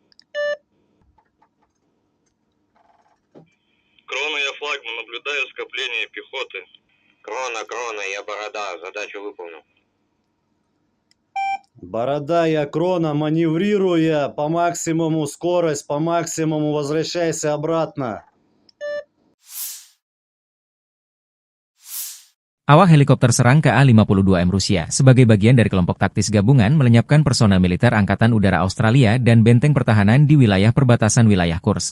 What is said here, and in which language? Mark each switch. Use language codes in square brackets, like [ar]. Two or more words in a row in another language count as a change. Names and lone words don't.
[ru] Крона, я Флагман, наблюдаю скопление пехоты. Крона, я Борода, задачу выполнил. Борода, я Крона, маневрируя по максимуму скорость, по максимуму возвращайся обратно. [id] Awak helikopter serang KA-52M Rusia sebagai bagian dari kelompok taktis gabungan melenyapkan personel militer Angkatan Udara Australia dan benteng pertahanan di wilayah perbatasan wilayah Kursk.